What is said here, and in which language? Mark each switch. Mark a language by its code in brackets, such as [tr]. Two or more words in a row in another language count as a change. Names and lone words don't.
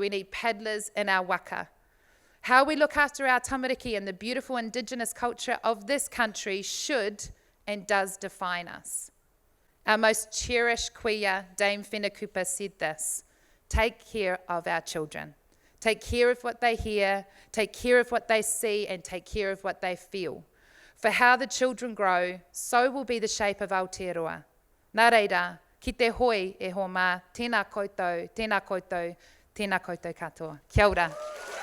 [en] We need paddlers in our waka. How we look after our tamariki and the beautiful Indigenous culture of this country should and does define us. Our most cherished kuia, Dame Whenakupa, said this: take care of our children. Take care of what they hear, take care of what they see, and take care of what they feel. For how the children grow, so will be the shape of Aotearoa. [mi] Nā reira, ki te hoi e ho mā, tēnā koutou, tēnā koutou, tēnā koutou katoa. Kia ora.